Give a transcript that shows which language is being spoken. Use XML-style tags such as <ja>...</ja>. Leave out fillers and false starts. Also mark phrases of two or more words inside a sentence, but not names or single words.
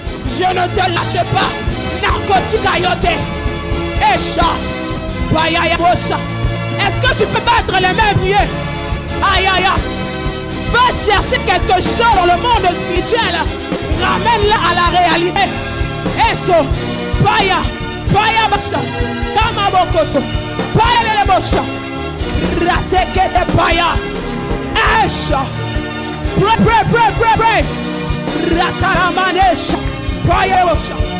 <fr>Je ne te lâche pas. Narkotikayote. Esha. Est-ce que tu peux battre les mains prier? Aïe aïe aïe. Va chercher quelque chose dans le monde spirituel. Ramène-la à la réalité. Eso. Paya. Paya basta. Kamabokoso. Paya le bosha. Rateke de paya. Esha. Pray. Rataramanesha. Paya bosha.</fr>